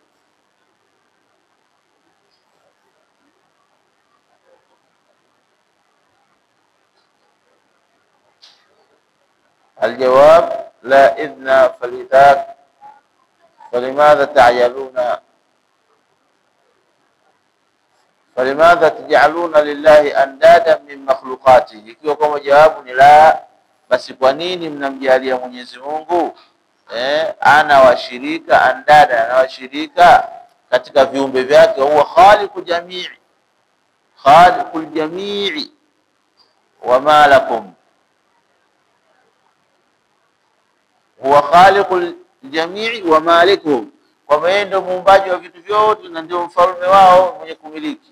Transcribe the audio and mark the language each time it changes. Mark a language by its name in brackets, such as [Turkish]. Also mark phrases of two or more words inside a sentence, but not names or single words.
[Arabic] الجواب لا إذن فلذاك فلماذا تجعلون لله أندادا من مخلوقاته. [Swahili] Ikiwa kama jawabu ni la, basi kwa nini mnamjalia Mwenyezi Mungu ana washirika, andada, ana washirika katika viumbe vyake? [Arabic] هو خالق الجميع وما لكم، هو خالق الجميع ومالكهم, [Swahili] kwa yeye ndio muumbaji wa vitu vyote na ndio mfalme wao mwenye kumiliki.